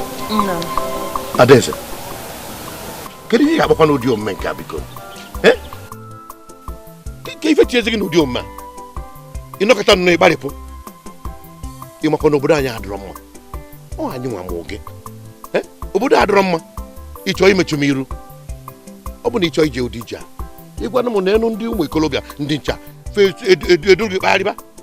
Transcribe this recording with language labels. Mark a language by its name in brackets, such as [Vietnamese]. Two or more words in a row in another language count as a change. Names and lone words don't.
[Igbo] Nna m. Adaeze, kedu ihe ị ga-akpọkwa n'ụdị omume nke a, biko? Eh? Ke, ke ife tinyezi gị n'ụdị omume a? Ị nọkọta nnọọ ịgbarịpụ. Ị makwa na obodo anyị adịrọ mma. Ọ anyị nwa mụ gị. Eh? Obodo adịrọ mma. Ị chọọ imechu m iru. Ọ bụ na ị chọọ ije ụdị ije a, ị gwana m na enu ndị ụmụ ikolobịa ndị ncha fe edu, edu, edu gị kpagharịba.